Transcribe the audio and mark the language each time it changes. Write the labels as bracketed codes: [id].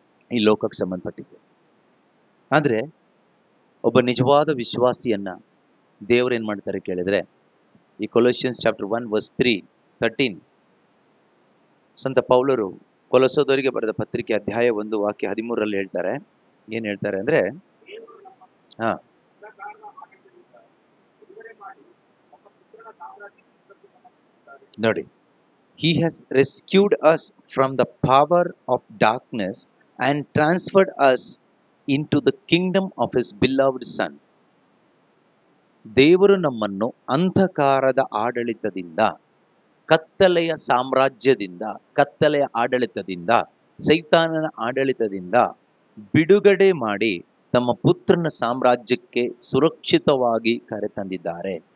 [kn] ಈ ಲೋಕಕ್ಕೆ ಸಂಬಂಧಪಟ್ಟಿದೆ. ಆದರೆ ಒಬ್ಬ ನಿಜವಾದ ವಿಶ್ವಾಸಿಯನ್ನ ದೇವರು ಏನು ಮಾಡ್ತಾರೆ ಕೇಳಿದ್ರೆ, ಈ ಕೊಲೋಸಿಯನ್ಸ್ ಚಾಪ್ಟರ್ 1:13 ಸಂತ ಪೌಲರು ಕೊಲೊಸದವರಿಗೆ ಬರೆದ ಪತ್ರಿಕೆ ಅಧ್ಯಾಯ 1:13 ಹೇಳ್ತಾರೆ. ಏನು ಹೇಳ್ತಾರೆ ಅಂದ್ರೆ, ಹಾ, ನೋಡಿ, [en] He has rescued us from the power of darkness and transferred us into the kingdom of His beloved Son. [kn] ದೇವರು ನಮ್ಮನ್ನು ಅಂಧಕಾರದ ಆಡಳಿತದಿಂದ, ಕತ್ತಲೆಯ ಸಾಮ್ರಾಜ್ಯದಿಂದ, ಕತ್ತಲೆಯ ಆಡಳಿತದಿಂದ, ಸೈತಾನನ ಆಡಳಿತದಿಂದ ಬಿಡುಗಡೆ ಮಾಡಿ ತಮ್ಮ ಪುತ್ರನ ಸಾಮ್ರಾಜ್ಯಕ್ಕೆ ಸುರಕ್ಷಿತವಾಗಿ ಕರೆತಂದಿದ್ದಾರೆ.